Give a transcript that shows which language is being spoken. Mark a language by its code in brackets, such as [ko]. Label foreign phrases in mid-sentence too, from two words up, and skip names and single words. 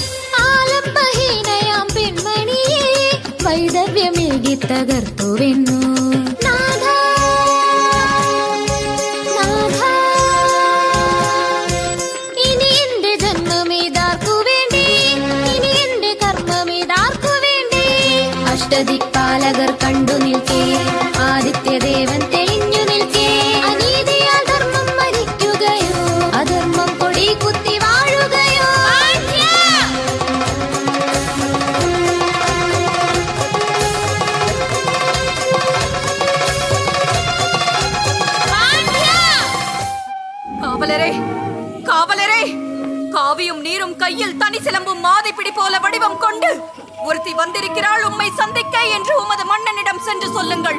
[ml] ആലംബഹീനയാം പെൺമണിയെ വൈദവ്യമേകി തകർത്തുവെന്നു നാഥ നാഥ ഇനി എന്റെ ജന്മമേതാർക്കു വേണ്ടി ഇനി എന്റെ കർമ്മമേതാർക്കു വേണ്ടി അഷ്ടദിക്പാലകർ കണ്ടു നിൽക്കേ ആദിത്യദേവൻ തെളിഞ്ഞു നിൽക്കേ അനീതിയാൽ ധർമ്മം മരിക്കുകയോ അധർമ്മം കൊടി കുത്തി വാഴുകയോ [ta] காவலரே காவலரே காவியும் நீரும் கையில் தனி சிலம்பும் மாதிப்பிடி போல வடிவம் கொண்டு ஒருத்தி வந்திருக்கிறாள் உம்மை சந்திக்க என்று உமது மன்னனிடம் சென்று சொல்லுங்கள்.